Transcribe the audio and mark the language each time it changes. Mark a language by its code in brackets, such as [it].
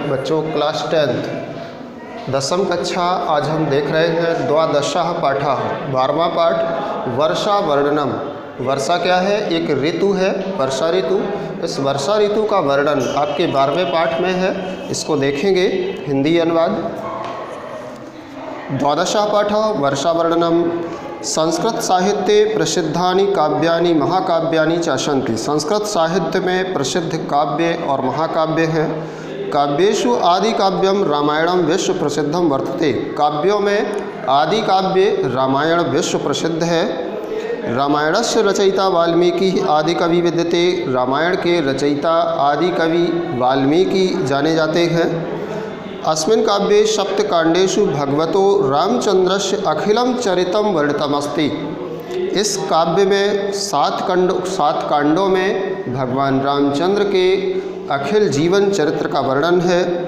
[hi] बच्चों class 10th दसम कक्षा आज हम देख रहे हैं [sa] द्वादशः पाठः [hi] 12वां पाठ वर्षा वर्णनम। वर्षा क्या है? एक ऋतु है, वर्षा ऋतु। इस वर्षा ऋतु का वर्णन आपके 12वें पाठ में है, इसको देखेंगे। हिंदी अनुवाद। [sa] द्वादशः पाठः वर्षा वर्णनम। संस्कृत साहित्ये प्रसिद्धानि काव्यानि महाकाव्यानि च सन्ति। [hi] संस्कृत साहित्य में प्रसिद्ध काव्य और महाकाव्य हैं। [sa] काव्येषु आदि काव्यम रामायणम विश्व प्रसिद्धम वर्तते। [hi] काव्यों में आदि काव्य रामायण विश्व प्रसिद्ध है। [sa] रामायणस्य रचयिता वाल्मीकि आदि कवि विद्यते। [hi] रामायण के रचयिता आदि कवि वाल्मीकि जाने जाते हैं। [sa] अस्मिन् काव्ये सप्तकाण्डेषु भगवतो रामचंद्रस्य अखिलम चरितम वर्णितमस्ति। [hi] इस काव्य में सात कांडों में भगवान रामचंद्र के अखिल जीवन चरित्र का वर्णन है।